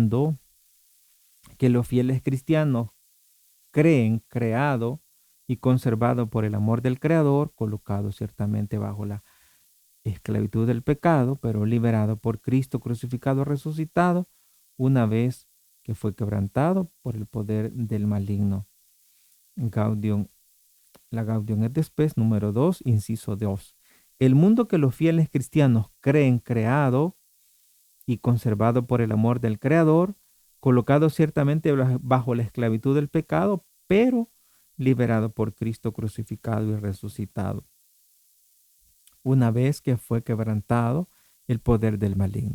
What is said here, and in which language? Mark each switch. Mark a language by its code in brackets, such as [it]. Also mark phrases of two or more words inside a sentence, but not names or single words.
[es] El mundo que los fieles cristianos creen, creado y conservado por el amor del Creador, colocado ciertamente bajo la esclavitud del pecado, pero liberado por Cristo crucificado, resucitado, una vez que fue quebrantado por el poder del maligno. Gaudium, la Gaudium et Spes número 2, inciso 2. El mundo que los fieles cristianos creen creado y conservado por el amor del Creador, colocado ciertamente bajo la esclavitud del pecado, pero liberado por Cristo crucificado y resucitado, una vez que fue quebrantado el poder del maligno.